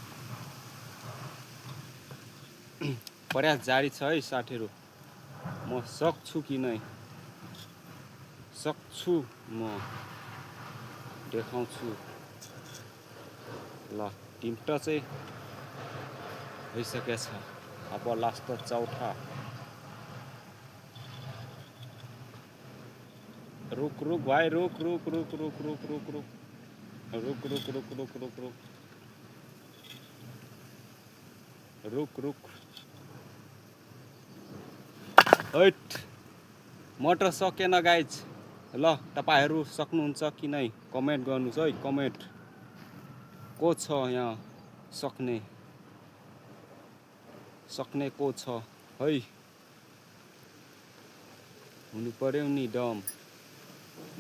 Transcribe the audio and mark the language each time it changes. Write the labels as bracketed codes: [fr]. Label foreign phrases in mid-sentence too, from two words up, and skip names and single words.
[ne] प्रयास जारी छ है साथीहरु म सक्छु कि नै सक्छु म देखाउँछु ल तीनटा चाहिँ भइसकेछ अब लास्ट चौथा [hi] रुक रुक भाइ रुक रुक रुक रुक रुक रुक रुक रुक रुक रुक रुक रुक रुक रुक रुक [ne] हैट मोटर सकेन गाइज ल तपाईहरु सक्नुहुन्छ कि नै कमेन्ट गर्नुस् है कमेन्ट को छ यहाँ सक्ने को छ है हुनु पर्यो नि दम